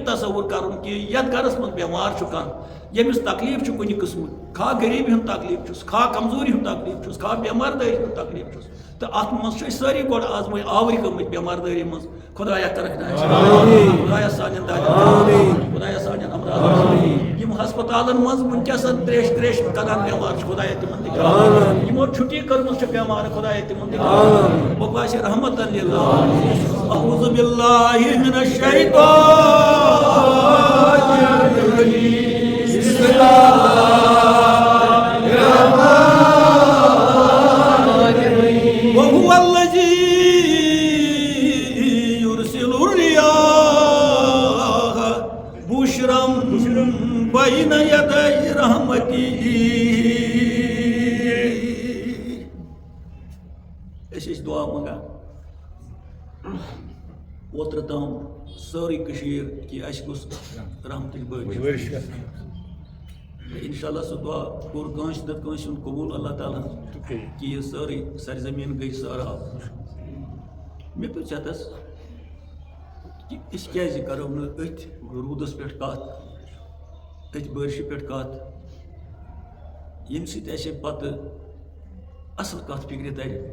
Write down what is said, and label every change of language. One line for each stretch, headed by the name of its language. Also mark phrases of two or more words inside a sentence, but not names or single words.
Kashmiri: تصوُر کَرُن کہِ یَتھ گَرَس منٛز بٮ۪مار چھُ کانٛہہ ییٚمِس تکلیٖف چھُ کُنہِ قٕسمُک خواہ غریٖبی ہُنٛد تکلیٖف چھُس خواہ کمزوٗری ہُنٛد تکلیٖف چھُس خواہ بٮ۪مار دٲری ہُنٛد تکلیٖف چھُس تہٕ اَتھ منٛز چھِ أسۍ سٲری گۄڈٕ آز وۄنۍ آوٕرۍ گٔمٕتۍ بٮ۪مار دٲری منٛز خۄدایا کَرکھ نہٕ اَسہِ خۄدایا سانٮ۪ن دادٮ۪ن خۄدایا سانٮ۪ن امراضن یِم ہسپتالن منٛز وٕنکٮ۪سن تریش کَران بٮ۪مار چھِ خۄدایا تِمن تہِ یِمو چھُٹی کٔرمٕژ چھِ بٮ۪مار خۄدایا تِمن تہِ بہٕ باسہِ رحمتن للہ
Arabic: اعوذ باللہ من الشیطان الرجیم بسم اللہ وهو الذي يرسل الرياح بشرا بين يدي رحمته
Kashmiri: أسۍ ٲسۍ دعا منٛگان اوترٕ تام سٲرٕے کٔشیٖر کہِ اَسہِ گوٚژھ رحمتٕچ بٲرِش
Arabic: اِنشاء اللہ
Kashmiri: سُہ دعا کوٚر کٲنٛسہِ نَتہٕ کٲنٛسہِ ہُنٛد قبوٗل اللہ تعالیٰ ہن کہِ یہِ سٲرٕے سرزمیٖن گٔے سٲراب مےٚ پرٛژھ یَتَس کہِ أسۍ کیٛازِ کَرو نہٕ أتھۍ روٗدَس پٮ۪ٹھ کَتھ أتھۍ بٲرشہِ پٮ۪ٹھ کَتھ ییٚمہِ سۭتۍ اَسہِ پَتہٕ اَصٕل کَتھ فِکرِ تَرِ